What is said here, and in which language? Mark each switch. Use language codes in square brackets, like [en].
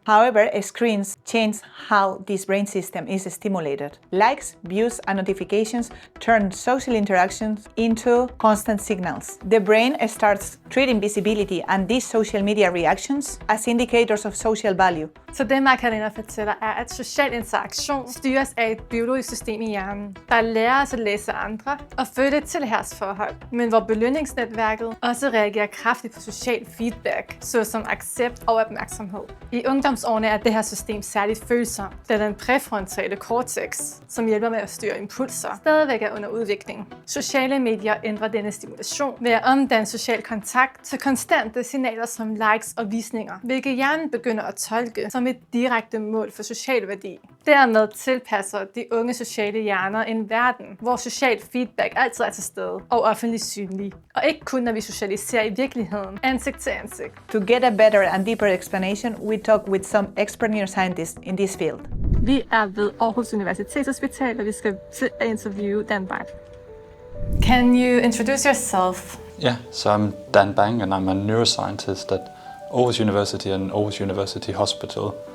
[en] However, screens change how this brain system is stimulated. Likes, views, and notifications turn social interactions into constant signals. The brain starts treating visibility and these social media reactions as indicators of social value. [da] Så det Macarena fortæller er, at social interaktion styres af et biologisk system i hjernen, der lærer os at læse andre og føle et tilhørsforhold, men hvor belønningsnetværket også reagerer kraftigt på social feedback, såsom accept og opmærksomhed. I ungdomsårene er det her system særligt følsomt, da den præfrontale cortex, som hjælper med at styre impulser, stadigvæk er under udvikling. Sociale medier ændrer denne stimulation ved at omdanne social kontakt til konstante signaler som likes og visninger, hvilket hjernen begynder at tolke som et direkte mål for social værdi. Dermed tilpasser de unge sociale hjerner en verden, hvor social feedback altid er til stede og offentligt synlig. Og ikke kun når vi socialiserer i virkeligheden, ansigt til ansigt. [en] To get a better and deeper explanation, we talk with some expert neuroscientists in this field. [da] Vi er ved Aarhus Universitetshospital, og vi skal til at interviewe Dan Bang. [en] Can you introduce yourself? Yeah, so I'm Dan Bang and I'm a neuroscientist at Aarhus University and Aarhus University Hospital.